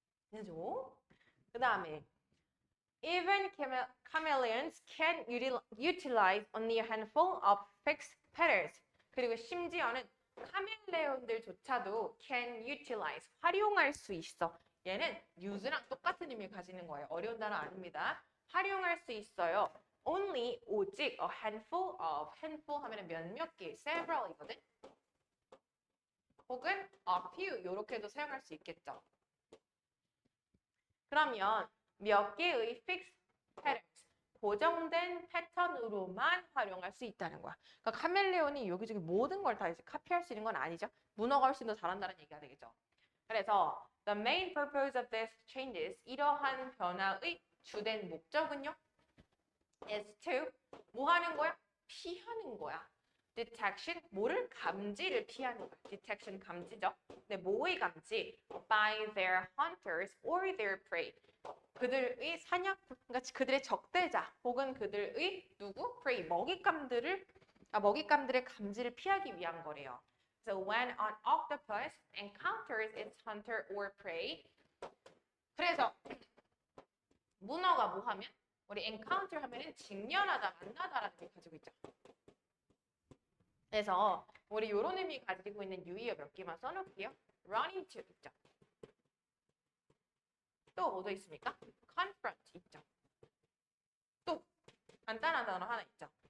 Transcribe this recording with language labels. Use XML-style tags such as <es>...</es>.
<ko>그죠? 그 다음에</ko> <en>even chameleons can utilize only a handful of fixed patterns.</en> <ko>그리고 심지어는 카멜레온들조차도</ko> <en>can utilize,</en> <ko>활용할 수 있어. 얘는 use랑 똑같은 의미를 가지는 거예요. 어려운 단어 아닙니다. 활용할 수 있어요. only, 오직, a handful of, handful 하면 몇몇 개, several이거든. 혹은 a few, 이렇게도 사용할 수 있겠죠. 그러면 몇 개의</ko> <en>fixed patterns,</en> <ko>고정된 패턴으로만 활용할 수 있다는 거야. 그러니까 카멜레온이 여기저기 모든 걸 다 이제 카피할 수 있는 건 아니죠. 문어가 훨씬 더 잘한다는 얘기가 되겠죠. 그래서</ko> <en>the main purpose of these changes,</en> <ko>이러한 변화의 주된 목적은요,</ko> <en>is to</en> <ko>뭐 하는 거야? 피하는 거야. detection, 뭐를? 감지를 피하는 거야. detection 감지죠. 근데 뭐의 감지?</ko> <en>by their hunters or their prey.</en> <ko>그들의 사냥꾼, 그러니까 그들의 적대자 혹은 그들의 누구? prey, 먹잇감들의 감지를 피하기 위한 거래요.</ko> <en>So when an octopus encounters its hunter or prey,</en> <ko>그래서 문어가 뭐 하면? 우리 encounter 하면은 직면하다, 만나다라는 의미 가지고 있죠. 그래서 우리 이런 의미 가지고 있는 유의어 몇 개만 써놓을게요.</ko> <en>run into</en> <ko>있죠. 또 뭐도 있습니까? confront 있죠. 또 간단한 단어 하나 있죠.</ko>